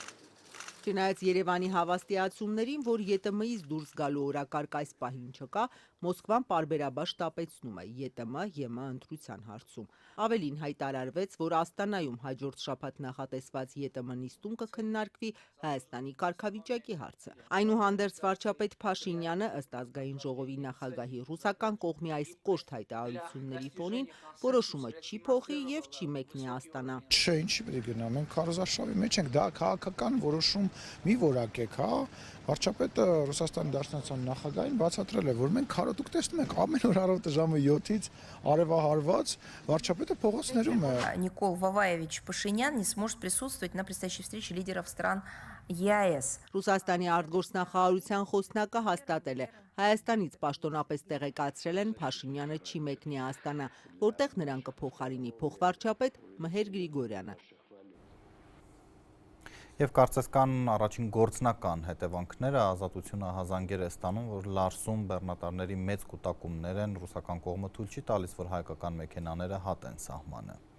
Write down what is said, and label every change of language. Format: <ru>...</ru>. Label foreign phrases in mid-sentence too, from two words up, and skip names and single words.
<hy>Չնայած Երևանի հավաստիացումներին, որ ԵՏՄ-ից դուրս գալու օրակարգ այս պահին չկա, Մոսկվան պարբերաբար շտապեցնում է ԵՏՄ-ԵՄ ընտրության հարցում։ Ավելին հայտարարվեց, որ Աստանայում հաջորդ շաբաթ նախատեսված ԵՏՄ նիստում կքննարկվի Հայաստանի կարգավիճակի հարցը։ Այնուհանդերձ վարչապետ Փաշինյանը, ըստ ազգային ժողովի նախագահի, ռուսական կողմի այս կոշտ հայտարարությունների ֆոնին որոշումը չի փոխի եւ չի մեկնի Աստանա։ Չէ, ինչի պետք է գնա, մենք քարոզարշավի մեջ ենք, դա քաղաքական որոշում մի որակ է, հա։ Վարչապետը Ռուսաստանի Դաշնության նախագահին բացատրել է, որ մենք քարոտուկ տեսնում ենք ամեն օր առավոտը ժամը 7-ից արևահարված վարչապետը փողոցներում է։</hy> <ru>Никол Ваваевич Пашинян не сможет присутствовать на предстоящей встрече лидеров стран ԵԱԵՍ։</ru> <hy>Ռուսաստանի արտգործնախարարության խոսնակը հաստատել է, Հայաստանից պաշտոնապես տեղեկացրել են Փաշինյանը չի մեկնի Աստանա, որտեղ նրան կփոխարինի փոխվարչապետ Մհեր Գրիգորյանը։ Եվ կարծես կան առաջին գործնական հետևանքները, Ազատությունը հազանգեր է ստանում, որ Լարսում բեռնատարների մեծ կուտակումներ են, ռուսական կողմը թույլ չի տալիս, որ հայկական մեքենաները հատեն սահմանը։</hy>